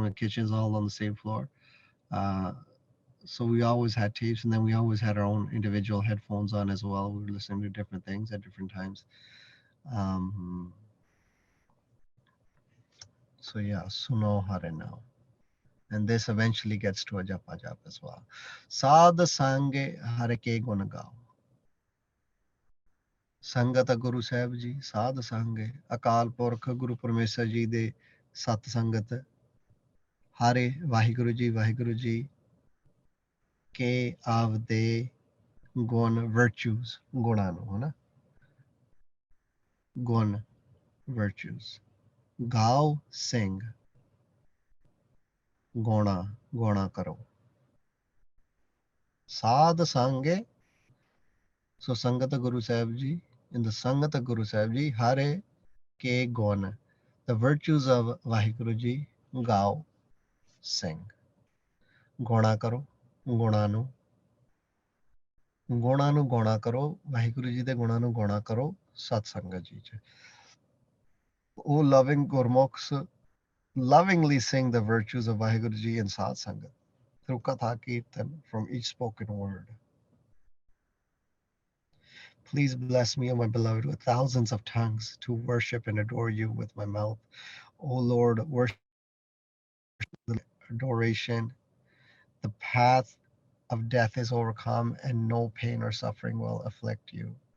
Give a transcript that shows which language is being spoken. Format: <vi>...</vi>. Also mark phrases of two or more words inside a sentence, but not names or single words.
<en>The kitchen's all on the same floor. Uh, so we always had tapes, and then we always had our own individual headphones on as well. We were listening to different things at different times. So yeah, Suno Hare now. And this eventually gets to a japa jap as well.</en> <pa>ਸਾਧ ਸੰਗੇ ਹਰਿ ਕੇ ਗੁਣ ਗਾਓ. ਸੰਗਤ ਗੁਰੂ ਸਾਹਿਬ ਜੀ, ਸਾਧ ਸੰਗੇ, ਅਕਾਲ ਪੁਰਖ ਗੁਰੂ ਪਰਮੇਸ਼ਵਰ ਜੀ ਦੇ ਸਤ ਸੰਗਤ, ਹਰਿ ਵਾਹਿਗੁਰੂ ਜੀ ਕੇ ਆਪਦੇ ਗੁਣ, virtues, ਗੁਣਾਂ ਨੂੰ,</pa> <hi>है ना?</hi> <en>Gun, virtues.</en> <pa>ਗਾਓ, sing. ਗਾਉਣਾ, ਗਾਉਣਾ ਕਰੋ. ਸਾਧ ਸੰਗੇ,</pa> <en>so Sangat Guru Sahib Ji, in the Sangat Guru Sahib Ji,</en> <pa>ਹਰਿ ਕੇ ਗੁਣ.</pa> <en>The virtues of Vaheguru Ji, gao, sing.</en> <pa>ਗਾਉਣਾ ਕਰੋ, ਗੁਣਾਂ ਨੂੰ. ਗੁਣਾਂ ਨੂੰ ਗਾਉਣਾ ਕਰੋ ਵਾਹਿਗੁਰੂ ਜੀ ਦੇ ਗੁਣਾਂ ਨੂੰ ਗਾਉਣਾ ਕਰੋ ਸਤ ਸੰਗਤ ਜੀ ਚ ਉਹ</pa> <en>loving ਗੁਰਮੁਖs lovingly sing the virtues of ਵਾਹਿਗੁਰੂ ਜੀ in ਸਤ ਸੰਗਤ through katha kirtan from each spoken word. Please bless me, O my beloved, with thousands of tongues to worship and adore you with my mouth. O Lord, worship the adoration. The path of death is overcome and no pain or suffering will afflict you.</en>